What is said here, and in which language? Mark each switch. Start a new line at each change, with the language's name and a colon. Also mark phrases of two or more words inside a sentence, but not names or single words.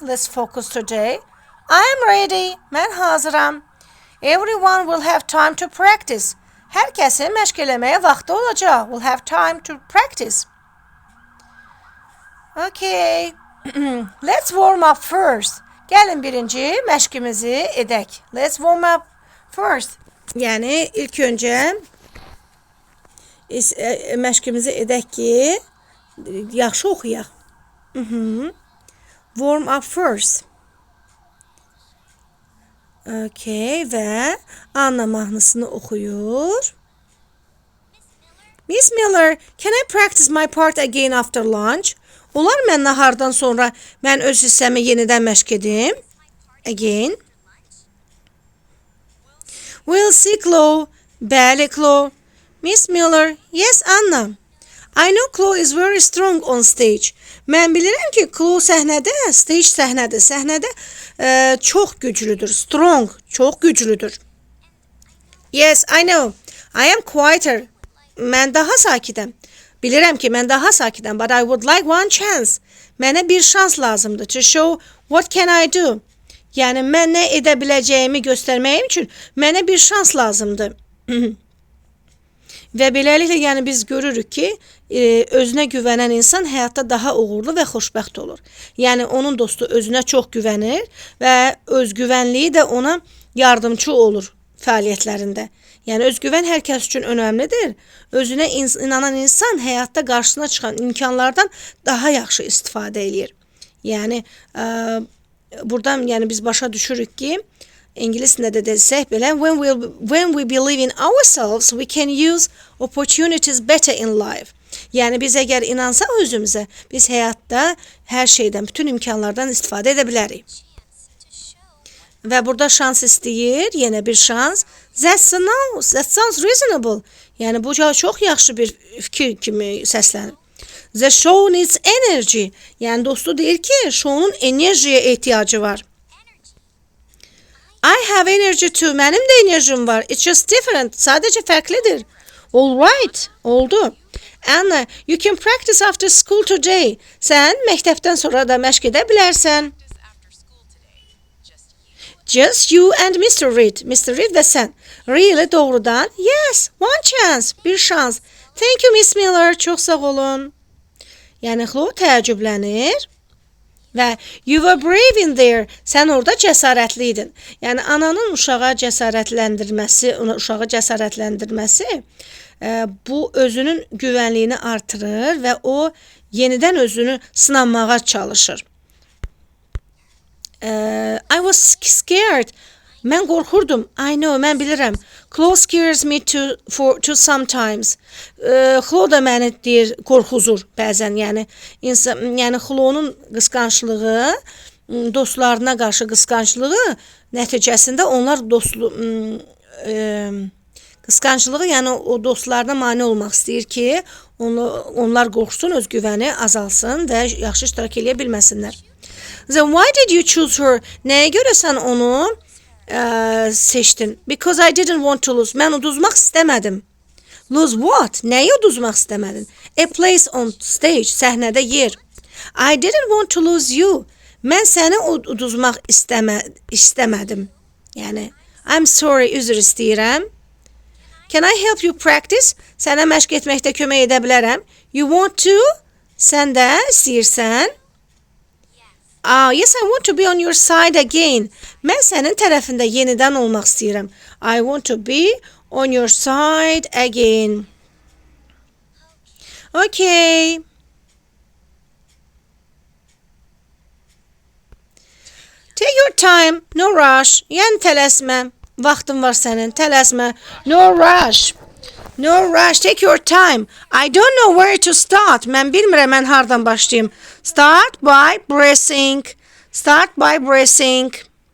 English: Let's focus today. I'm ready.
Azerbaijani: Mən hazıram.
English: Everyone will have time to practice.
Azerbaijani: Hər kəsin məşq eləməyə vaxtı olacaq.
English: Will have time to practice. Okay. Let's warm up first.
Azerbaijani: Gəlin birinci məşqimizi edək.
English: Let's warm up first.
Azerbaijani: Yəni ilk öncə məşqimizi edək ki, yaxşı oxuyaq.
English: Warm up first.
Azerbaijani: Okay, və Anna mahnısını oxuyur.
English: Miss Miller, can I practice my part again after lunch?
Azerbaijani: Olar mən nahardan sonra mən öz hissəmi yenidən məşq edim?
English: Again. We'll see Chloe.
Azerbaijani: Bəli, Chloe. Miss Miller, yes, Anna.
English: I know Chloe is very strong on stage.
Azerbaijani: Mən bilirəm ki, Chloe səhnədə çox güclüdür. Strong, çox güclüdür.
English: Yes, I know. I am quieter.
Azerbaijani: Mən daha sakitəm. Bilirəm ki, mən daha sakitəm.
English: But I would like one chance.
Azerbaijani: Mənə bir şans lazımdır.
English: To show what can I do.
Azerbaijani: Yəni, mən nə edə biləcəyimi göstərməyim üçün mənə bir şans lazımdır. Və beləliklə, yəni biz görürük ki, özünə güvənən insan həyatda daha uğurlu və xoşbəxt olur. Yəni, onun dostu özünə çox güvənir və özgüvənliyi də ona yardımcı olur fəaliyyətlərində. Yəni, özgüvən hər kəs üçün önəmlidir. Özünə inanan insan həyatda qarşısına çıxan imkanlardan daha yaxşı istifadə edir. Yəni, buradan yəni, biz başa düşürük ki, İngiliscə də desək belə,
English: when we believe in ourselves, we can use opportunities better in life.
Azerbaijani: Yəni, biz əgər inansaq özümüzə, biz həyatda hər şeydən, bütün imkanlardan istifadə edə bilərik. Və burada şans istəyir, yenə bir şans.
English: That sounds reasonable.
Azerbaijani: Yəni, bu çox yaxşı bir fikir kimi səslənir.
English: The show needs energy.
Azerbaijani: Yəni, dostu deyir ki, şounun enerjiyə ehtiyacı var.
English: I have energy too.
Azerbaijani: Mənim də enerjim var.
English: It's just different.
Azerbaijani: Sadəcə fərqlidir.
English: All right. Oldu. Anna, you can practice after school today.
Azerbaijani: Sən məktəbdən sonra da məşq edə bilərsən.
English: Just you and Mr. Reed. Mr. Reed
Azerbaijani: və sən.
English: Really doğrudan? Yes. One chance.
Azerbaijani: Bir şans.
English: Thank you, Miss Miller.
Azerbaijani: Çox sağ olun. Yəni, Chloe təəccüblənir.
English: Və you were brave in there.
Azerbaijani: Sən orada cəsarətli idin. Yəni ananın uşağa cəsarətləndirməsi bu özünün güvənliyini artırır və o yenidən özünü sınamağa çalışır.
English: I was scared.
Azerbaijani: Mən qorxurdum.
English: I know,
Azerbaijani: mən bilirəm.
English: Chloe scares me to sometimes.
Azerbaijani: Chloe da məni deyir, qorxuzur bəzən. Yəni Chloe'nun qısqanclığı, dostlarına qarşı qısqanclığı nəticəsində onlar qısqanclığı, yəni o dostlarına mane olmaq istəyir ki, onlar qorxsun, öz güvəni azalsın və yaxşı iştirak eləyə bilməsinlər.
English: Then why did you choose her?
Azerbaijani: Nəyə görə sən onu seçdin?
English: Because I didn't want to lose.
Azerbaijani: Mən uduzmaq istəmədim.
English: Lose what?
Azerbaijani: Nəyi uduzmaq istəmədin?
English: A place on stage,
Azerbaijani: səhnədə yer.
English: I didn't want to lose you.
Azerbaijani: Mən səni uduzmaq istəmədim. Yəni,
English: I'm sorry,
Azerbaijani: üzr istəyirəm.
English: Can I help you practice?
Azerbaijani: Sənə məşq etməkdə kömək edə bilərəm.
English: You want to?
Azerbaijani: Sən də istəyirsən?
English: Yes, I want to be on your side again.
Azerbaijani: Mən sənin tərəfində yenidən olmaq istəyirəm.
English: I want to be on your side again. Okay. Take your time, no rush.
Azerbaijani: Yəni tələsmə. Vaxtın var sənin, tələsmə.
English: No rush. No rush, take your time. I don't know where to start.
Azerbaijani: Mən bilmirəm, mən hardan başlayım.
English: Start by breathing. Start by breathing.